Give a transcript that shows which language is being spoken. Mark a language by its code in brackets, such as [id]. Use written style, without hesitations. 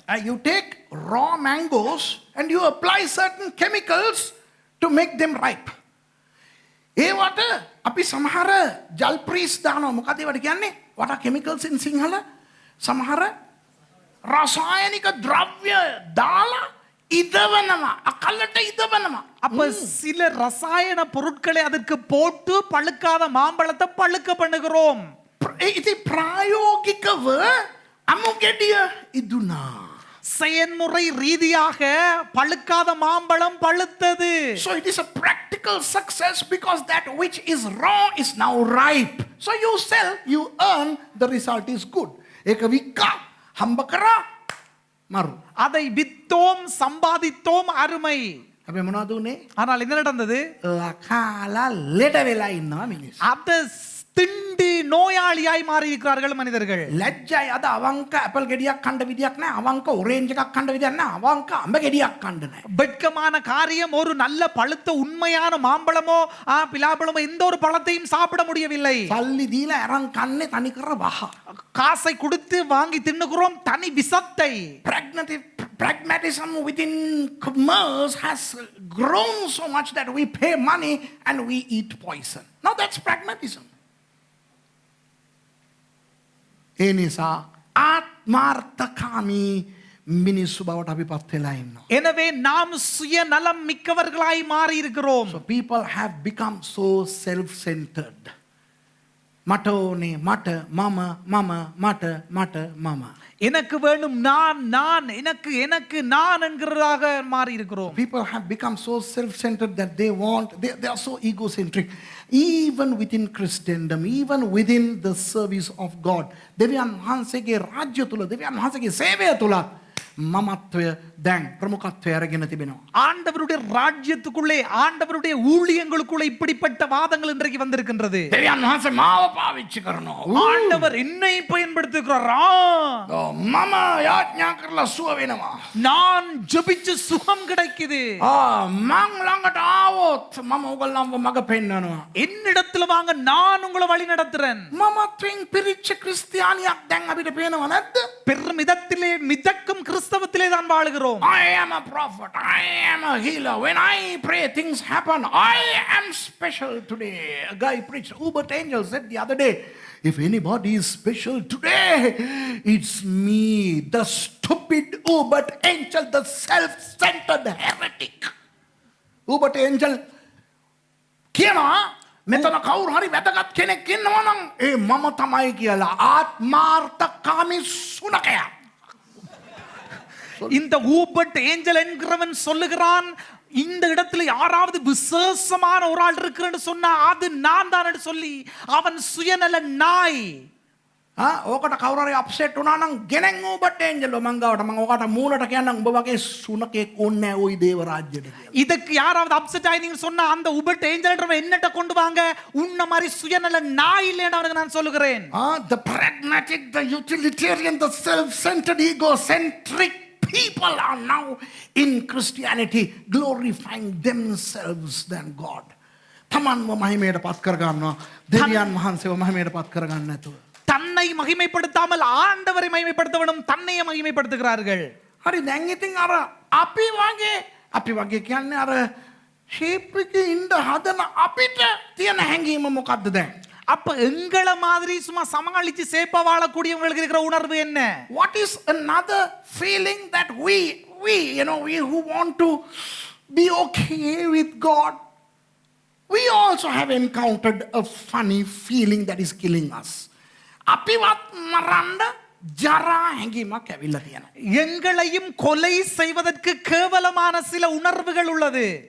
[en] You take raw mangoes and you apply certain chemicals to make them ripe. [si] ඒවට අපි සමහර ජල් freeze දානවා. මොකද ඒවට කියන්නේ? [en] what are chemicals in Sinhala? [si] සමහර රසායනික ද්‍රව්‍ය දාලා ඉදවනවා. අකලට ඉදවනවා. [ta] அப்ப சில ரசாயன பொருட்களை அதற்கு போட்டு பழுக்காத மாம்பழத்தை பழுக்க பண்ணுகிறோம். [si] ඉතින් ප්‍රායෝගිකව අමු ගෙඩිය ඉදුණා. [ta] செயல்முறை ரீதியாக பழுக்காத மாம்பழம் பழுத்தது. [en] So it is a practical success because that which is raw is now ripe. So you sell, you earn, the result is good. [si] ඒක වික්කා හම්බ කරා මරු. [ta] அதை வித்தோம் சம்பாதித்தோம் அருமை. [si] හැබැයි මොනවද උනේ? [ta] ஆனால் என்ன நடந்தது? [si] ලකාලා ලෙඩ වෙලා ඉන්නවා මිනිස්සු. [ta] அதை திண்டி நோயாளியாய் மாறி இருக்கிறார்கள் மனிதர்கள். [si] ලැජ්ජයි අද අවංක ඇපල් ගෙඩියක් කන්න විදියක් නැහැ. අවංක ඔරේන්ජ් එකක් කන්න විදියක් නැහැ. අවංක අඹ ගෙඩියක් කන්න නැහැ. [ta] வெட்கமான காரியம், ஒரு நல்ல பழுத்த உண்மையான மாம்பழமோ பிலாப்பழமோ எந்த ஒரு பழத்தையும் சாப்பிட முடியவில்லை. [si] සල්ලි දීලා අරන් කන්නේ තනිකර වහ. [ta] காசை கொடுத்து வாங்கி தின்னுகிறோம் தனி விஷத்தை. [en] Pragmatism within commerce has grown so much that we pay money and we eat poison. Now that's pragmatism. [si] ඒ නිසා ආත්මාර්ථකාමී මිනිස්සු බවට අපි පත් වෙලා ඉන්නවා. [ta] எனவே நாம் சுயநலம் மிக்கவர்களாய் மாறி இருக்கிறோம். [en] So people have become so self-centered. [si] මට ඕනේ මට මම මට මම. [ta] எனக்கு வேணும் நான் எனக்கு நான் என்கிறதாக மாறி இருக்கிறோம். [en] People have become so self-centered that they are so egocentric. Even within Christendom, even within the service of God, [si] දෙවියන් වහන්සේගේ රාජ්‍ය තුල, දෙවියන් වහන්සේගේ සේවය තුල මමත්වය දැන් ප්‍රමුඛත්වය අරගෙන තිබෙනවා. [ta] ஆண்டவருடைய ராஜ்யத்துக்குள்ளே, ஆண்டவருடைய ஊழியங்களுக்குள்ளே இப்படிப்பட்ட வாதங்கள் இன்றைக்கு வந்திருக்கின்றது. [si] දෙවියන් වහන්සේ මාව පාවිච්චි කරනවා. [ta] ஆண்டவர் என்னை பயன்படுத்துகிறாரா? [si] මම යාඥා කරලා සුව වෙනවා. [ta] நான் ஜெபிச்சு சுகம் கிடைக்குது. [si] මං ළඟට ආවොත් මම ඔයගොල්ලන්ව මඟ පෙන්වනවා. [ta] என்னிடத்துல வாங்க, நான் உங்களை வழி நடத்துறேன். [si] මමත්වෙන් පිරිච්ච ක්‍රිස්තියානියක් දැන් අපිට පේනව නැද්ද? [ta] பெருமிதத்திலே மிதக்கும் கிறிஸ்தவத்திலே தான் வாழுகிறோம். [en] I am a prophet. I am a healer. When I pray, things happen. I am special today. A guy preached. Hubert Angel said the other day, if anybody is special today, it's me, the stupid Hubert Angel, the self-centered heretic. [si] Hubert Angel කියනවා මෙතන කවුරු හරි වැදගත් කෙනෙක් ඉන්නවා නම් ඒ මම තමයි කියලා ආත්මාර්ථකාමී සුනකයා. [ta] இந்த ஊபட் ஏஞ்சல் என்கிறவன் சொல்லுகிறான், இந்த இடத்துல யாராவது விசேஷமான ஒரு ஆள் இருக்குன்னு சொன்னா அது நான் தான் சொல்லி அவன் சுயநல நாய். [si] ඕකට කවුරු හරි අප්සෙට් වුණා නම් ගෙනෙන් ඌබට් ඒන්ජල් මං ගාවට මං ඔකට මූණට කියන්නම් උඹ වගේ සුනකෙක් ඕන්නේ නැහැ ওই දේව රාජ්‍යෙට කියලා. [ta] இதுக்கு யாராவது அப்செட் ஆயினீங்க சொன்னா அந்த ஊபட் ஏஞ்சல்ன்றவன் என்னட்ட கொண்டு வாங்க, உன்ன மாதிரி சுயநல நாய் இல்லைன்னு அவனுக்கு நான் சொல்லுகிறேன். [en] The pragmatic, the utilitarian, the self-centered, egocentric people are now in Christianity glorifying themselves than God. [si] තමන්ව මහිමයට පත් කර ගන්නවා. දෙවියන් වහන්සේව මහිමයට පත් කර ගන්න නැතුව. [ta] தன்னை மகிமைப்படுத்தாமல் ஆண்டவரை மகிமைப்படுத்தவனும் தன்னையே மகிமைப்படுத்துகிறார்கள். [si] හරි දැන් ඉතින් අර අපි වගේ කියන්නේ අර ෂේප් එකේ ඉන්න හදන අපිට තියෙන හැඟීම මොකද්ද දැන්? [ta] அப்ப எங்கள மாதிரி சும்மா சமாளிச்சு சேப்பா வாழக்கூடியவங்களுக்கு இருக்கிற உணர்வு என்ன? [en] What is another feeling that we who want to be okay with God, we also have encountered a funny feeling that is killing us. [si] අපිවත් මරන්න ජරා හැඟීමක් ඇවිල්ලා තියෙනවා. [ta] எங்களையும் கொலை செய்வதற்கு கேவலமான சில உணர்வுகள் உள்ளது.